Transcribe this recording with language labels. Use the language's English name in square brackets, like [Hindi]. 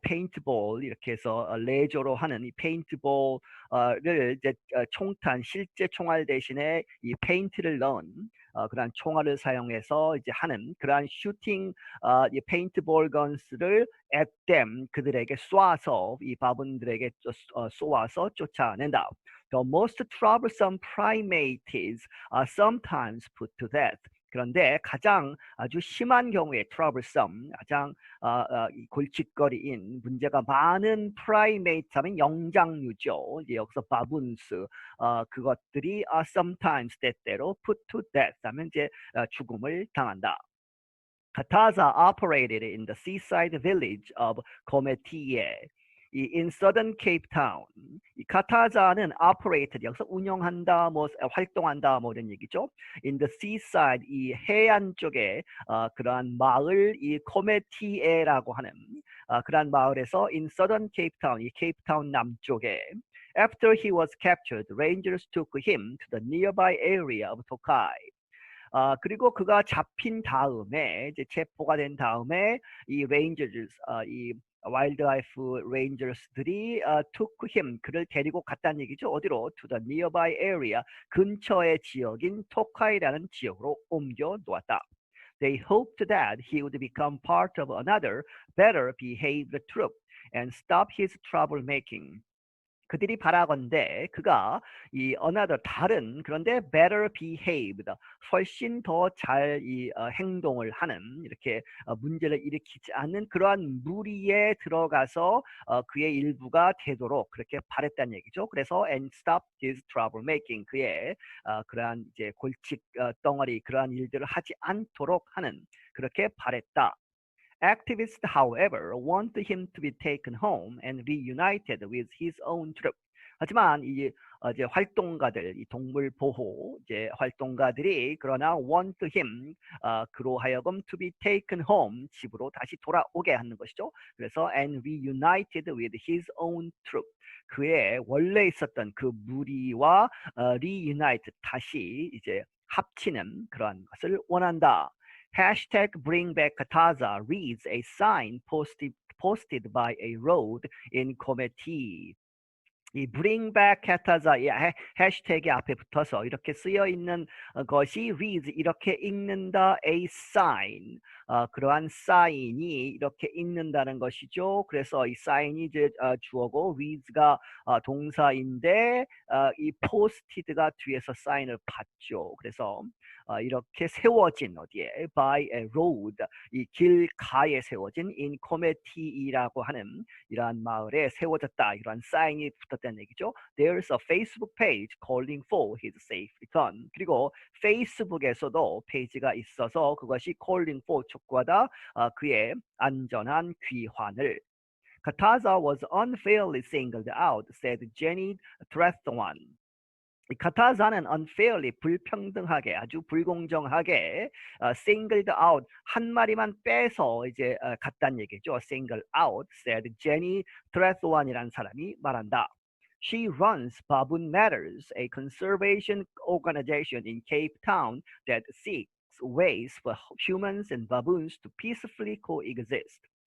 [Korean] 페인트볼 이렇게 해서 레저로 하는 이 페인트볼을 이제 총탄, 실제 총알 대신에 이 페인트를 넣은 그러한 총알을 사용해서 이제 하는 그러한 슈팅 이 페인트볼 건스를 [English] at them, [Korean] 그들에게 쏴서 이 바분들에게 쏘아서 쫓아낸다. [English] The most troublesome primates are sometimes put to death. [Korean] 그런데 가장 아주 심한 경우에 troublesome, 가장 골칫거리인 문제가 많은 primate 하면 영장류죠. 이제 여기서 baboons, 그것들이 sometimes 때때로 [English] put to death [Korean] 하면 이제 죽음을 당한다. [English] Kataza operated in the seaside village of Cometie in southern Cape Town. [Korean] 이 카타자는 operated, 여기서 운영한다, 뭐 활동한다, 뭐 이런 얘기죠. [English] in the seaside, [Korean] 이 해안 쪽에 그러한 마을, 이 코메티에라고 하는 그러한 마을에서 [English] in southern Cape Town, [Korean] 이 케이프타운 남쪽에 [English] after he was captured, rangers took him to the nearby area of Tokai. [Korean] 그리고 그가 잡힌 다음에 이제 체포가 된 다음에 이 레인저즈, 이 와일드라이프 레인저스들이 [English] took him, [Korean] 그를 데리고 갔다는 얘기죠. 어디로? [English] to the nearby area, [Korean] 근처의 지역인 토카이라는 지역으로 옮겨 놓았다. [English] They hoped that he would become part of another better behaved troop and stop his troublemaking. [Korean] 그들이 바라건대 그가 이 another, 다른, 그런데 [English] better behaved, [Korean] 훨씬 더 잘 행동을 하는, 이렇게 문제를 일으키지 않는 그러한 무리에 들어가서 그의 일부가 되도록 그렇게 바랬다는 얘기죠. 그래서 [English] and stop his troublemaking, [Korean] 그의 그러한 이제 골칫 덩어리, 그러한 일들을 하지 않도록 하는, 그렇게 바랬다. [English] Activists, however, want him to be taken home and reunited with his own troop. [Korean] 하지만 이제 활동가들, 이 동물 보호 이제 활동가들이 그러나 [English] want him, [Korean] 그로 하여금 [English] to be taken home, [Korean] 집으로 다시 돌아오게 하는 것이죠. 그래서 [English] and reunited with his own troop, [Korean] 그의 원래 있었던 그 무리와 reunite, 다시 이제 합치는 그러한 것을 원한다. [English] Hashtag bring back Kataza reads a sign posted by a road in Cometie. [Korean] 이 bring back Kataza 이 해시태그 앞에 붙어서 이렇게 쓰여 있는 것이 reads 이렇게 읽는다 [English] a sign [Korean] 그러한 사인이 이렇게 읽는다는 것이죠. 그래서 이 사인이 이제 주어고 reads가 동사인데 이 posted가 뒤에서 사인을 받죠. 그래서 이렇게 세워진 어디에 [English] by a road [Korean] 이 길가에 세워진 in 코메티라고 하는 이러한 마을에 세워졌다. 이러한 사인이 붙었다는 얘기죠. [English] There's a Facebook page calling for his safe return. [Korean] 그리고 페이스북에서도 페이지가 있어서 그것이 calling for 촉구하다 그의 안전한 귀환을. [English] Kataza was unfairly singled out, said Jenny Trethwan. [Korean] 이 카타자는 unfairly 불평등하게 아주 불공정하게 [English] singled out [Korean] 한 마리만 빼서 이제 갔다는 얘기죠. [English] single out said Jenny Trethwan이라는 [Korean] 사람이 말한다. [English] She runs Baboon Matters, a conservation organization in Cape Town that seeks ways for humans and baboons to peacefully coexist.